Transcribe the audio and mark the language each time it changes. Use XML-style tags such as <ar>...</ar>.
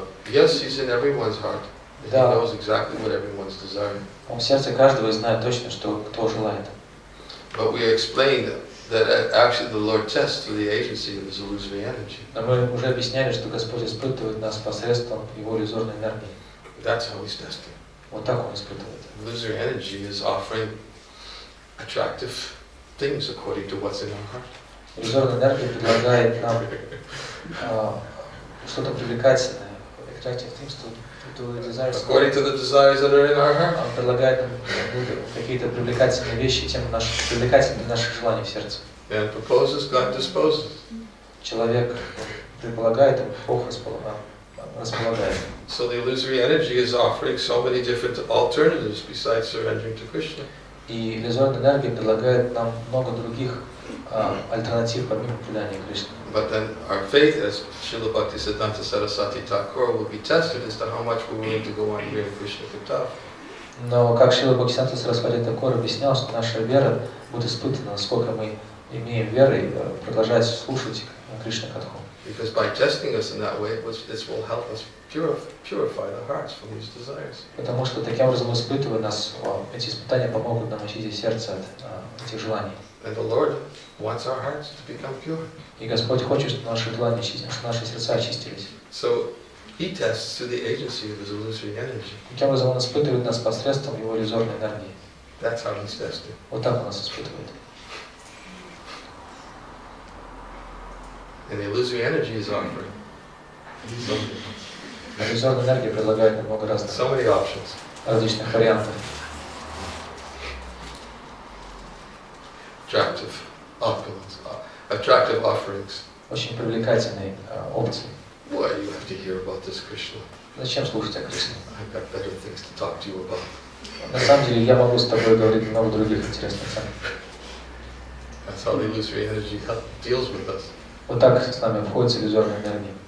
<en>Yes, He's in everyone's heart. He knows exactly what everyone's desiring.</en> <ru>Он в сердце каждого знает точно, что кто желает.</ru> <en>But we explained that actually the Lord tests through the agency of His illusory energy.</en> <ru>Но мы уже объясняли, что Господь испытывает нас посредством Его иллюзорной энергии.</ru> <en>That's how He's testing.</en> <ru>Вот так Он испытывает.</ru> <en>Illusory energy is offering attractive things according to what's in our heart.</en> <ru>Иллюзорная энергия предлагает нам что-то привлекательное.</ru> <en>Attractive things to the desires. According to the desires that are in our heart.</en> <ru>Он предлагает нам какие-то привлекательные вещи, тем привлекательные наших желаний в сердце.</ru> <en>And proposes, God disposes.</en> <ru>Человек предполагает, Бог располагает.</ru> <en>So the illusory energy is offering so many different alternatives besides surrendering to Krishna.</en> <ru>И иллюзорная энергия предлагает нам много других альтернатив помимо предания Кришны.</ru> <en>But then our faith, as Srila Bhaktisiddhanta Saraswati Thakur, will be tested as to how much we're willing to go on hearing Krishna Katha.</en> <ru>Но как Шрила Бхактивиданта Сарасвати Тхакур объяснял, что наша вера будет испытана, насколько мы имеем веры продолжать слушать Кришна Катху.</ru> <en>Because by testing us in that way, this will help us purify the hearts from these desires.</en> <ru>Потому что таким образом, испытывая нас, эти испытания помогут нам очистить сердце от этих желаний.</ru> <en>And the Lord wants our hearts to become pure.</en> <ru>И Господь хочет, чтобы наши желания очистились, чтобы наши сердца очистились.</ru> <en>So He tests through the agency of his illusory energy.</en> <ru>Таким образом, он испытывает нас посредством его иллюзорной энергии.</ru> <en>That's how he's testing.</en> <ru>Вот так он нас испытывает.</ru> <en>And the illusory energy is offering</en> <ru>Иллюзорная энергия предлагает нам много разных,</ru> <en>so many options.</en> <ru>различных вариантов.</ru> <en>Attractive opulence, attractive offerings.</en> <ru>Очень привлекательные опции.</ru> <en>Why you have to hear about this Krishna?</en> <ru>Зачем слушать о Кришне?</ru> <en>I've got better things to talk to you about.</en> <ru>На самом деле, я могу с тобой говорить много других интересных тем.</ru> <en>That's how the illusory energy deals with us.</en> <ru>Вот так с нами обходится иллюзорная энергия.</ru>